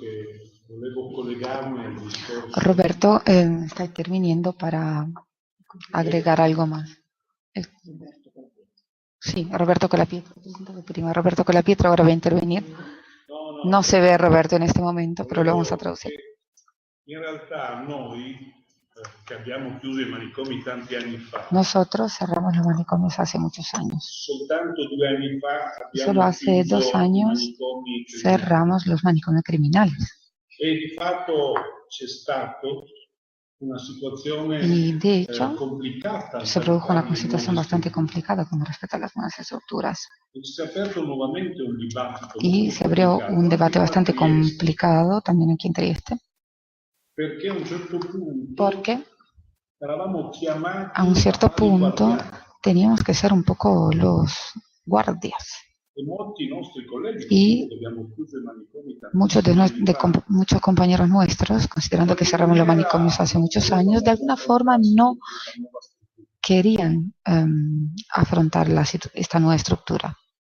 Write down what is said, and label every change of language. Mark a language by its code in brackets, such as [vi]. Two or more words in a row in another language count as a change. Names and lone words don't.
[es] Roberto está interviniendo para agregar algo más. Sí, Roberto Colapietro. Prima Roberto Colapietro ahora va a intervenir. No se ve Roberto en este momento, pero lo vamos a traducir. [it] In realtà noi che abbiamo chiuso i manicomi tanti anni fa. [es] Nosotros cerramos los manicomios hace muchos años. [it] Soltanto 2 anni fa [es] Solo hace 2 años cerramos los manicomios criminales. [it] E di fatto c'è stato una situazione [es] y de hecho [it] complicata. [es] Se produjo una situación bastante complicada con respecto a las nuevas estructuras. Y se abrió un debate bastante complicado también aquí en Trieste. Porque a un cierto punto teníamos que ser un poco los guardias Y muchos compañeros nuestros, considerando que cerramos los manicomios hace muchos años, de alguna forma no querían afrontar esta nueva estructura.